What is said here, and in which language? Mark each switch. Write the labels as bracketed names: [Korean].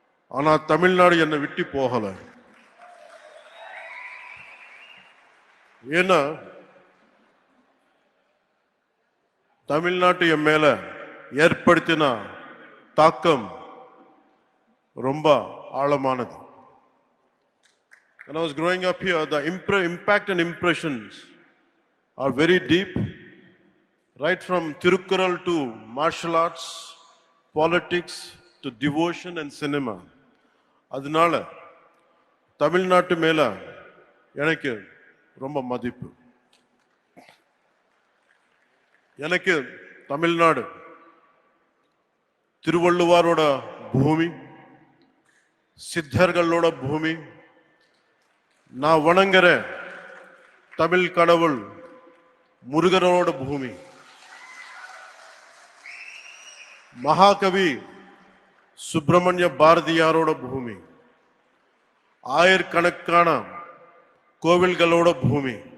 [Tamil] ஆனா தமிழ்நாடு என்னை விட்டு போகல. ஏன்னா தமிழ்நாட்டு என் மேல ஏற்படுத்தின தாக்கம் ரொம்ப ஆழமானது. [English] When I was growing up here, the impact and impressions are very deep, right from Tirukkural to martial arts, politics to devotion and cinema. [Tamil] அதனால தமிழ்நாட்டு மேல எனக்கு ரொம்ப மதிப்பு. எனக்கு தமிழ்நாடு திருவள்ளுவரோட பூமி, சித்தர்களோட பூமி, நான் வணங்குற தமிழ் கடவுள் முருகனோட பூமி, மகாகவி சுப்பிரமணிய பாரதியாரோட பூமி, ஆயிரக்கணக்கான கோவில்களோட பூமி.